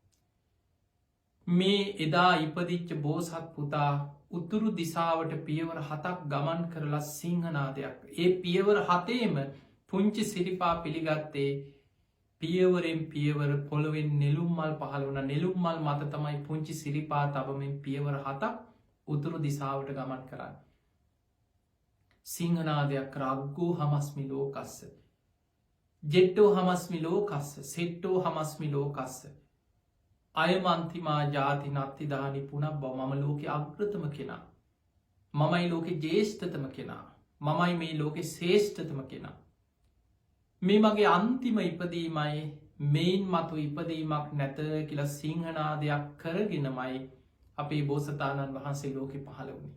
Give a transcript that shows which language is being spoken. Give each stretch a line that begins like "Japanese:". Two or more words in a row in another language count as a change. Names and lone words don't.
Sinhala: මේ එදා ඉපදිච්ච බෝසත් පුතා උතුරු දිසාවට පියවර 7ක් ගමන් කරලා සිංහනාදයක්. ඒ පියවර 7ේම පුංචි සිරිපා පිළිගත්තේ පියවරෙන් පියවර පොළොවෙන් නෙළුම් මල් පහළ වුණ නෙළුම් මල් මත තමයි පුංචි සිරිපා තබමින් පියවර 7ක් උතුරු දිසාවට ගමන් කරන්න.
Pali: සිංහනාදයක් රග්ගෝ හමස්මි ලෝකස්ස ජෙට්ටෝ හමස්මි ලෝකස්ස සෙට්ටෝ හමස්මි ලෝකස්ස අයමන්තිමා ජාති නත්තිදානි පුනක් බව
Sinhala: මම ලෝකෙ අග්‍රතම කෙනා. මමයි ලෝකෙ ජේෂ්ඨතම කෙනා. මමයි මේ ලෝකෙ ශේෂ්ඨතම කෙනා. මේ මගේ අන්තිම ඉපදීමයි මෙයින් මතු ඉපදීමක් නැත කියලා සිංහනාදයක් කරගෙනමයි අපේ බෝසතාණන් වහන්සේ ලෝකෙ පහළ වුණේ.